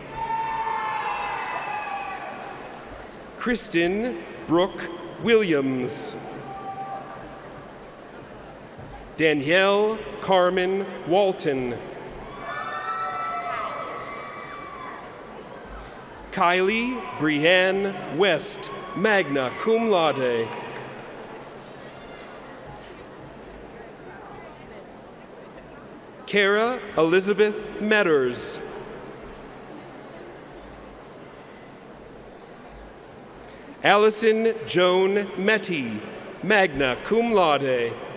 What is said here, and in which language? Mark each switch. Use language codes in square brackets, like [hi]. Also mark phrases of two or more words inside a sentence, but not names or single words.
[en] Kristen Brooke Williams. Danielle Carmen Walton. Kylie Brianne West, [la] magna cum laude. [en] Kara Elizabeth Metters. Allison Joan Metty, [la] magna cum laude.